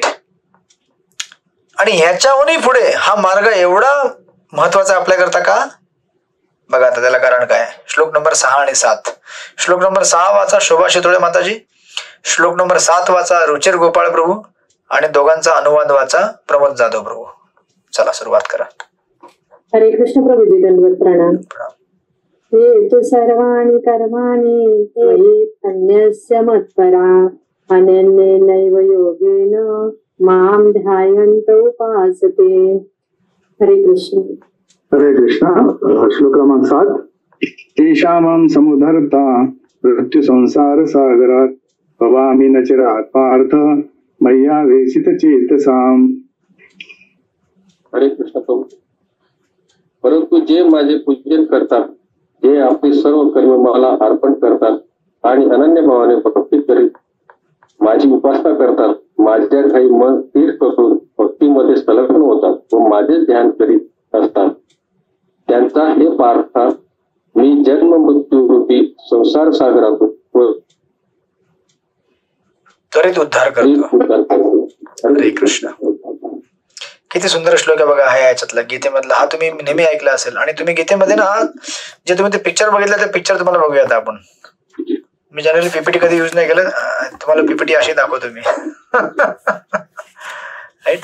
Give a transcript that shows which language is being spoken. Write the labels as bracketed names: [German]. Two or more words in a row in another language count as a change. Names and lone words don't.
[Marathi] आणि ह्याच्याहूनही पुढे हा मार्ग एवढा महत्वाचा आपल्याकरता का? बघा आता त्याला कारण काय. श्लोक नंबर 6 आणि 7. श्लोक नंबर 6 वाचा शोभा शितोळे माताजी, श्लोक नंबर 7 वाचा रुचिर गोपाळ प्रभू, आणि दोघांचा अनुवाद वाचा प्रमोद जाधव प्रभू. चला सुरुवात करा. हरे कृष्ण प्रभूजी, दंडवत प्रणाम. [Sanskrit] ये तु सर्वाणि कर्माणि मयि अन्यस्य मत्परा अनन्येनैव योगेन मां ध्यायन्त उपासते. [Marathi] हरे कृष्ण. हरे कृष्णा. श्लोक क्रमांक 7. [Sanskrit] तेषां समुद्धरता मृत्यु संसार सागरात भवामि न चिरात् पार्थ मय्या वेशित चेतसाम. [Marathi] हरे कृष्ण प्रभू. परंतु जे माझे पूजन करतात, जे आपली सर्व कर्म मला अर्पण करतात आणि अनन्य भावाने भक्ती करीत माझी उपासना करतात, माझ्या काही मन स्थिर करून भक्तीमध्ये संलग्न होतात व माझे ध्यान करीत असतात, त्यांचा हे पार्थ मी जन्म मृत्यू रूपी संसार सागरातून त्वरित उद्धार करतो. हरे कृष्ण. किती सुंदर श्लोक आहे बघा हा याच्यातला, गीतेमधला. हा तुम्ही नेहमी ऐकला असेल. आणि तुम्ही गीतेमध्ये ना जे तुम्ही ते पिक्चर बघितलं, ते पिक्चर तुम्हाला बघूयात आपण. मी जनरली पीपीटी कधी युज नाही केलं, तुम्हाला पीपीटी अशी दाखवतो मी. राईट.